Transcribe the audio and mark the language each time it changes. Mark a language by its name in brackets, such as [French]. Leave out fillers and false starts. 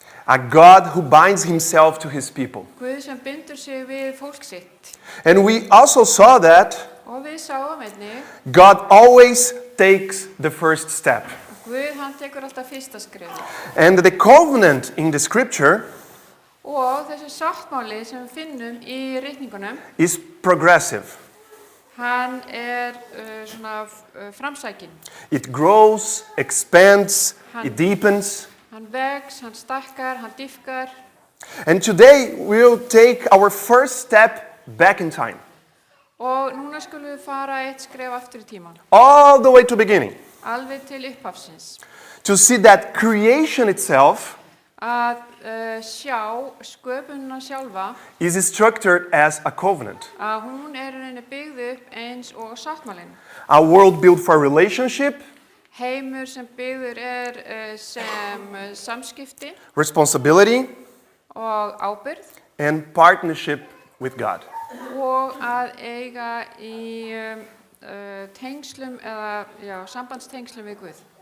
[English] A God who binds himself to his people. [Icelandic] Guð sem bindur sig við fólk sitt. [English] And we also saw that [Icelandic] Og við sáum einnig, [English] God always takes the first step. [Icelandic] Guð hann tekur alltaf fyrsta skrefið. [English] And the covenant in the scripture [Icelandic] Og þessi sáttmáli sem við finnum í ritningunum, [English] is progressive. [Icelandic] hann svona framsækinn. [English] It grows, expands, Han- it deepens. [Icelandic] Hann vex, hann stækkar, hann dýpkar. [English] And today we'll take our first step back in time, [Icelandic] Og núna skulum við fara eitt skref aftur í tíman. [English] all the way to beginning, [Icelandic] Alveg til upphafsins. [English] to see that creation itself [Icelandic] Að sjá sköpunina sjálfa, [English] is structured as a covenant. [Icelandic] að hún í rauninni byggð upp eins og sáttmálinn. [English] A world built for relationship, [Icelandic] Heimur sem byggður sem samskipti [English] responsibility, [Icelandic] og ábyrgð [English] and partnership with God. [Icelandic] og að eiga í tengslum eða sambandstengslum við Guð.